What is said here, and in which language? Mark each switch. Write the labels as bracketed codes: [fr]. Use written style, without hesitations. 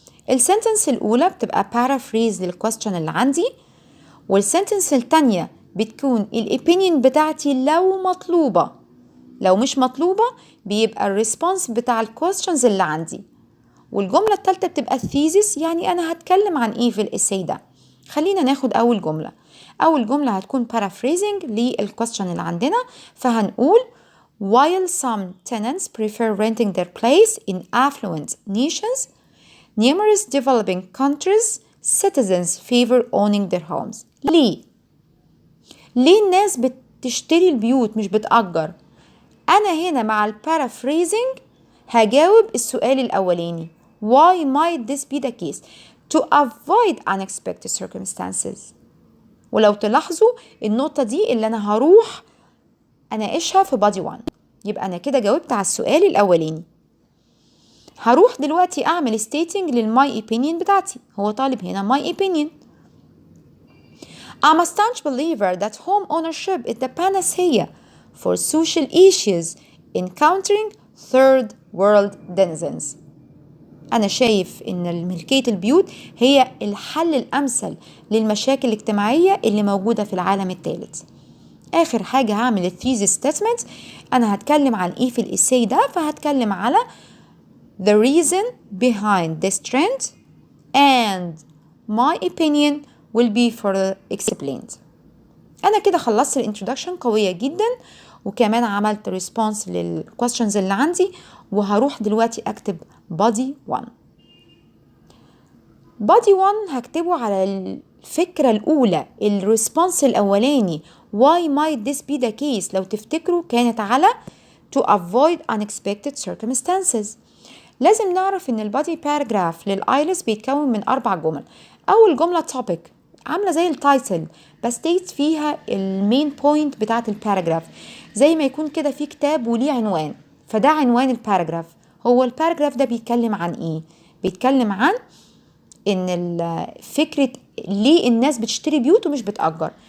[ar] السنتنس الأولى بتبقى paraphrase للquestion اللي عندي، والسنتنس التانية بتكون الopinion بتاعتي لو مطلوبة. لو مش مطلوبة بيبقى الريسبونس بتاع الكويستشنز اللي عندي. والجملة التالتة بتبقى الثيسيس، يعني أنا هتكلم عن إيه في الإساي ده. خلينا ناخد أول جملة. أول جملة هتكون paraphrasing للكويستشن اللي عندنا، فهنقول [en] while some tenants prefer renting their place in affluent nations, numerous developing countries citizens favor owning their homes. [ar] ليه الناس بتشتري البيوت مش بتأجر؟ أنا هنا مع البارافريزنج هجاوب السؤال الأولاني [en] why might this be the case to avoid unexpected circumstances. [ar] ولو تلاحظوا النقطة دي اللي أنا هروح أناقشها في body 1، يبقى أنا كده جاوبت على السؤال الأولاني. هروح دلوقتي أعمل stating للماي opinion بتاعتي. هو طالب هنا [en] my opinion. I'm a staunch believer that home ownership is the panacea for social issues encountering third world denizens. [ar] أنا شايف إن ملكية البيوت هي الحل الأمثل للمشاكل الاجتماعية اللي موجودة في العالم الثالث. آخر حاجة هعمل الثيسيس ستيتمنت. أنا هتكلم عن إيه في الإساي ده؟ فهتكلم على [en] the reason behind this trend and my opinion will be further explained. [ar] أنا كده خلصت الانترودكشن قوية جدا، وكمان عملت ريسبونس للquestions اللي عندي، وهروح دلوقتي أكتب body 1. [en] body 1 [ar] هكتبه على الفكرة الأولى، الريسبونس الأولاني [en] why might this be the case. [ar] لو تفتكروا كانت على [en] to avoid unexpected circumstances. [ar] لازم نعرف ان البادي باراجراف للآيلتس بيتكون من 4 جمل. اول جمله topic عامله زي التايتل، بستيت فيها المين بوينت بتاعه الباراجراف، زي ما يكون كده في كتاب وليه عنوان، فده عنوان الباراجراف. هو الباراجراف ده بيتكلم عن ايه؟ بيتكلم عن ان فكره ليه الناس بتشتري بيوت ومش بتأجر.